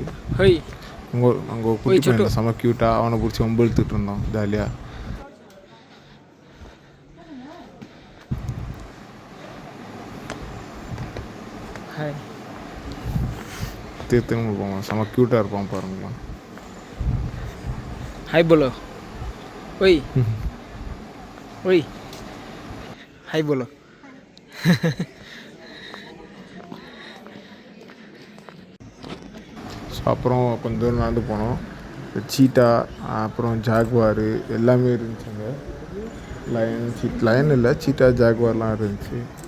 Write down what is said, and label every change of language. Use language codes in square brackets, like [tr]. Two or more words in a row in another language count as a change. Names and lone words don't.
[ta] அங்கே குட்டி பையன் செம க்யூட்டாக அவனை பிடிச்சி வம்பு இழுத்துட்டு இருந்தோம் ஜாலியாக. திரும்ப போவோம். செம க்யூட்டாக இருப்பான் பாருங்களா. [hi] हाय बोलो. ओए ओए हाय बोलो. [ta] ஸோ அப்புறம் கொஞ்சம் தூரம் நடந்து போனோம். சீட்டா அப்புறம் ஜாகுவாரு எல்லாமே இருந்துச்சுங்க. லயன் இல்லை, சீட்டா ஜாகுவார்லாம் இருந்துச்சு.